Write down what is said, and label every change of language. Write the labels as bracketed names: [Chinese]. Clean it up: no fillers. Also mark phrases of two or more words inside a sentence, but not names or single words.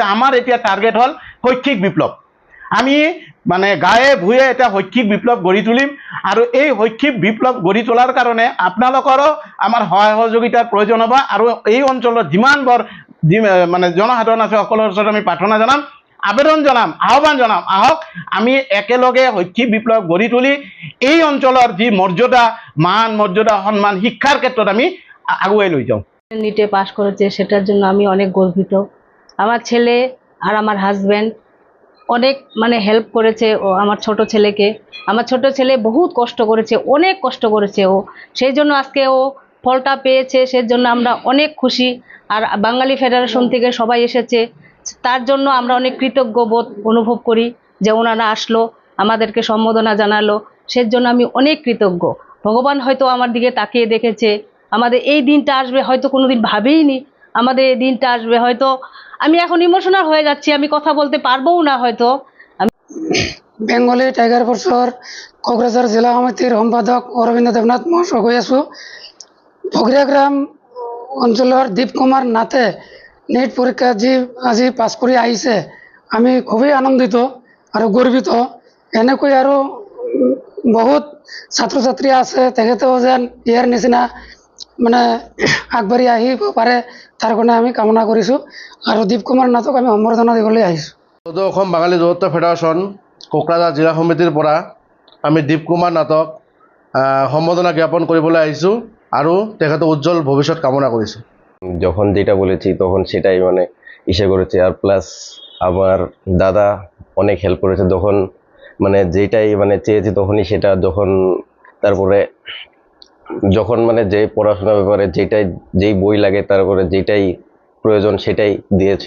[Assamese] আমাৰ এতিয়া টাৰ্গেট হ'ল শৈক্ষিক বিপ্লৱ। আমি গায়ে ভূঞে এটা শৈক্ষিক বিপ্লৱ গঢ়ি তুলিম আৰু এই শৈক্ষিক বিপ্লৱ গঢ়ি তোলাৰ কাৰণে আপোনালোকৰো আমাৰ সহায় সহযোগিতাৰ প্ৰয়োজন হ'ব। আৰু এই অঞ্চলত যিমানবোৰ জনসাধাৰণ আছে সকলৰ ওচৰত আমি প্ৰাৰ্থনা জনাম, আবেদন জনাম, আহ্বান জনাম, আহক আমি একেলগে শৈক্ষিক বিপ্লৱ গঢ়ি তুলি এই অঞ্চলৰ যি মৰ্যাদা, মান মৰ্যাদা, সন্মান শিক্ষাৰ ক্ষেত্ৰত আমি আগুৱাই লৈ যাওঁ। [Bangla] নিটে পাশ করেছে সেটার জন্য আমি অনেক গর্বিত। আমার ছেলে আর আমার হাজব্যান্ড অনেক হেল্প করেছে ও আমার ছোট ছেলেকে। আমার ছোট ছেলে বহুত কষ্ট করেছে, অনেক কষ্ট করেছে ও, সেই জন্য আজকে ও ফলটা পেয়েছে, সেই জন্য আমরা অনেক খুশি। আর বাঙালি ফেডারেশন থেকে সবাই এসেছে, তার জন্য আমরা অনেক কৃতজ্ঞ বোধ অনুভব করি যে ওনারা আসলো, আমাদেরকে সম্বোধনা জানালো, সেই জন্য আমি অনেক কৃতজ্ঞ। ভগবান হয়তো আমার দিকে তাকিয়ে দেখেছে, আমাদের এই দিনটা আসবে হয়তো কোনোদিন ভাবেইনি আমাদের এই দিনটা আসবে। হয়তো আমি এখন ইমোশনাল হয়ে যাচ্ছি, আমি কথা বলতে পারবোও না হয়তো। [Assamese] বেঙ্গলী টাইগার ফোর্সৰ কোকৰাঝাৰ জিলা সমিতিৰ সম্পাদক অৰবিন্দ দেৱনাথ মহাশয় কৈ আছোঁ। ফকীৰাগ্ৰাম অঞ্চলৰ দীপ কুমাৰ নাথে নেট পৰীক্ষা আজি পাছ কৰি আহিছে, আমি খুবেই আনন্দিত আৰু গৰ্বিত। এনেকৈ আৰু বহুত ছাত্ৰ ছাত্ৰী আছে, তেখেতেও যেন ইয়াৰ নিচিনা আগবাঢ়ি আহিব পাৰে তাৰ কাৰণে আমি কামনা কৰিছোঁ। আৰু দীপ কুমাৰ নাথক আমি সম্বৰ্ধনা দিবলৈ আহিছোঁ। সদৌ অসম বাঙালী যুৱ ছাত্ৰ ফেডাৰেশ্যন কোকৰাঝাৰ জিলা সমিতিৰ পৰা আমি দীপ কুমার নাথক সম্বর্ধনা জ্ঞাপন কৰিবলৈ আহিছোঁ আৰু তেখেতৰ উজ্জ্বল ভবিষ্যৎ কামনা কৰিছোঁ। [Bangla] যখন যেটা বলেছি তখন সেটাই ইসে করেছে। আর প্লাস আমার দাদা অনেক হেল্প করেছে, যখন যেটাই চেয়েছি তখনই সেটা, তারপরে যখন যে পড়াশোনার ব্যাপারে যেই বই লাগে, তারপরে যেটাই প্রয়োজন সেটাই দিয়েছে।